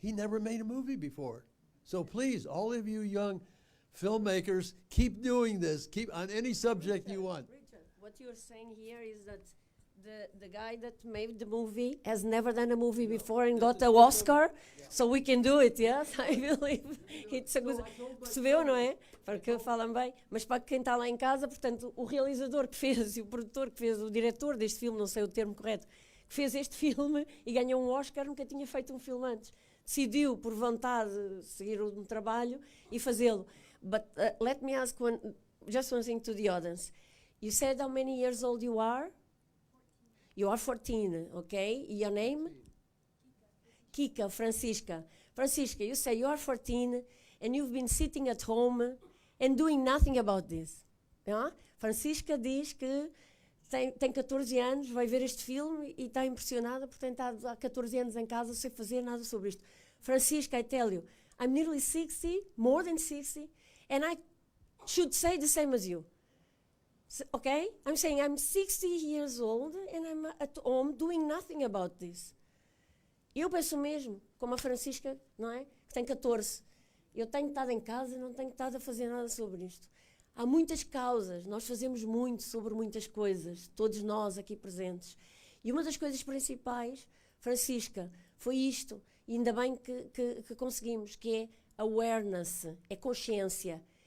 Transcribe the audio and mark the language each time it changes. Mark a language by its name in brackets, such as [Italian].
[English] He never made a movie before. So please, all of you young filmmakers, keep doing this. Keep on any subject you want. Richard, what you're saying here is that the guy that made the movie has never done a movie before and got an Oscar, so we can do it, yes? I believe it's a good... [Portuguese] Percebeu, não é? Para que falam bem. Mas para quem está lá em casa, portanto, o realizador que fez e o produtor que fez, o diretor deste filme, não sei o termo correto, que fez este filme e ganhou um Oscar, nunca tinha feito um filme antes. Decidiu, por vontade, seguir um trabalho e fazê-lo. [English] But let me ask just one thing to the audience. You said how many years old you are? You are 14, okay? Your name? Kika, Francisca. Francisca, you say you are 14 and you've been sitting at home and doing nothing about this. Yeah? [Portuguese] Francisca diz que tem 14 anos, vai ver este filme e está impressionada por ter estado há 14 anos em casa sem fazer nada sobre isto. [English] Francisca, I tell you, I'm nearly 60, more than 60, and I should say the same as you. Okay? I'm saying I'm 60 years old and I'm at home doing nothing about this. [Portuguese] Eu penso mesmo, como a Francisca, não é? Que tem 14. Eu tenho estado em casa e não tenho estado a fazer nada sobre isto. Há muitas causas, nós fazemos muito sobre muitas coisas, todos nós aqui presentes. E uma das coisas principais, Francisca, foi isto, e ainda bem que conseguimos, que é awareness, é consciência,